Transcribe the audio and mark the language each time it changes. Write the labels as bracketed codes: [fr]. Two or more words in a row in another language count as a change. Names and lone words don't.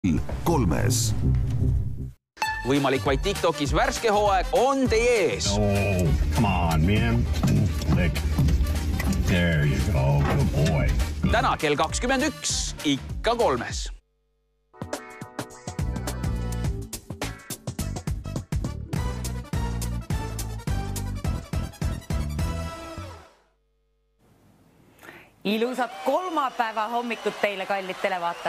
[et] 3. Võimalik vaid TikTokis värske hooaeg on teie ees. [en] Oh, come on, man. Lick. There you go. Good boy. [et] Täna kell 21, ikka 3. Ilusat kolmapäeva hommikut teile, kallid televaatajad.